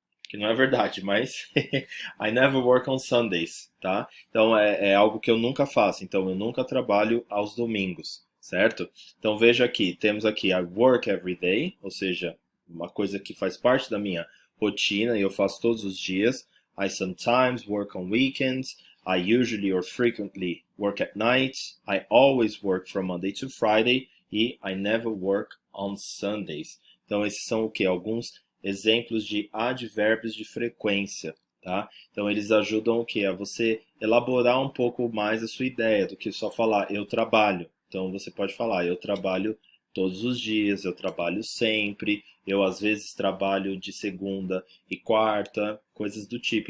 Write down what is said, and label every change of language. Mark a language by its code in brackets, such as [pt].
[pt] Que não é verdade, mas [en] I never work on Sundays, [pt] tá? Então é algo que eu nunca faço. Então eu nunca trabalho aos domingos, certo? Então veja aqui, temos aqui [en] I work every day, [pt] ou seja, uma coisa que faz parte da minha rotina e eu faço todos os dias. [en] I sometimes work on weekends. I usually or frequently work at night. I always work from Monday to Friday. [pt] E [en] I never work on Sundays. [pt] Então esses são o que? Alguns exemplos de advérbios de frequência, tá? Então eles ajudam o quê? A você elaborar um pouco mais a sua ideia do que só falar eu trabalho. Então você pode falar eu trabalho todos os dias, eu trabalho sempre, eu às vezes trabalho de segunda e quarta, coisas do tipo.